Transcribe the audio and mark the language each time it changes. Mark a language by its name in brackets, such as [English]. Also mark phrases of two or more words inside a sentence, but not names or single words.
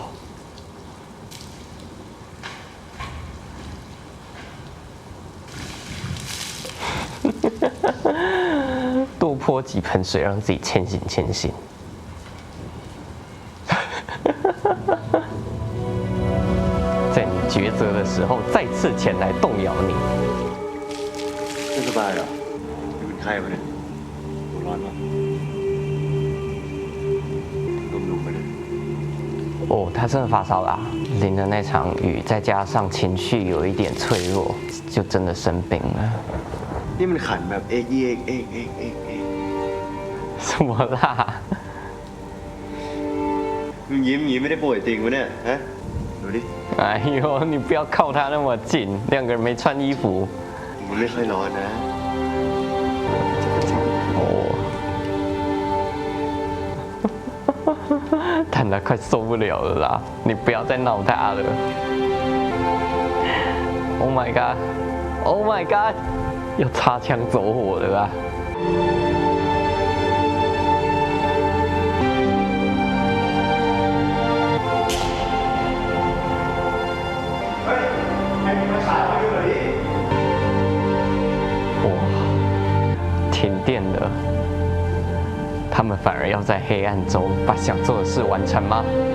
[Chinese] 多泼几盆水，让自己清醒清醒。在你抉择的时候，再次前来动摇你。 [Thai] ไม่สบายเหรอเป็นไข้ปะเนี่ยหัวร้อนปะนุ่มๆไปเลย [Chinese] 哦，他真的发烧啦、淋了那场雨，再加上情绪有一点脆弱，就真的生病了。 [Thai] นี่มันขันแบบเอกเอกเอกเอกเอกเอก [Chinese] 什么啦？ [Thai] มึงยิ้มอย่างงี้ไม่ได้ป่วยจริงวะเนี่ยฮะดูดิ [Chinese] 哎呦，你不要靠他那么近，两个人没穿衣服。 [Thai] มันไม่ค่อยร้อนนะ [Chinese] 哦，坦达快受不了了啦！你不要再闹他了。 [English] Oh my god! Oh my god! [Chinese] 要擦枪走火了啦！哇，停电了，他们反而要在黑暗中把想做的事完成吗？